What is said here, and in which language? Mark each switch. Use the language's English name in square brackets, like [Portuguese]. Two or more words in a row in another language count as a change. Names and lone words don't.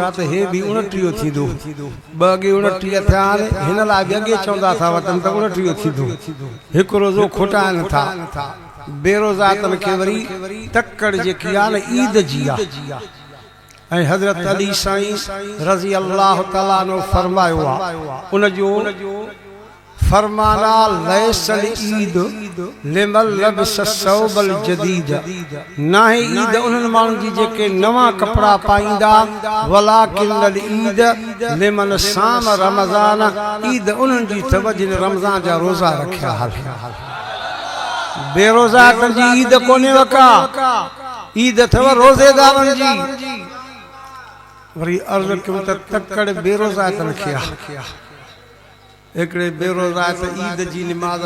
[Sindhi] त हे बि 29 थींदो 2 29 थिया हिन लाइ बि अॻे चवंदा था वतन त 29 थींदो हिकु रोज़ो खोटाइनि था बेरोज़ातनि खे वरी तकड़ जेकी आहे न ईद जी आहे ऐं हज़रत अली साईं [Arabic] رضي الله تعالى عنه [Sindhi] फरमायो आहे उन जो फरमाना [Arabic] ليس العيد لمن لبس الثوب الجديد [Sindhi] ना है ईद उन्हनि माण्हुनि जी जेके नवा कपड़ा पाईंदा [Arabic] ولكن العيد لمن صام رمضان [Sindhi] ईद उन्हनि जी अथव जिन रमज़ान जा रोज़ा रखिया बेरोज़ातनि जी ईद कोन्हे वका ईद अथव रोज़ेदारनि जी वरी अर्ज़ कयूं त तकड़ बेरोज़ातनि खे एकड़े बेरोज़ात ईद जी नमाज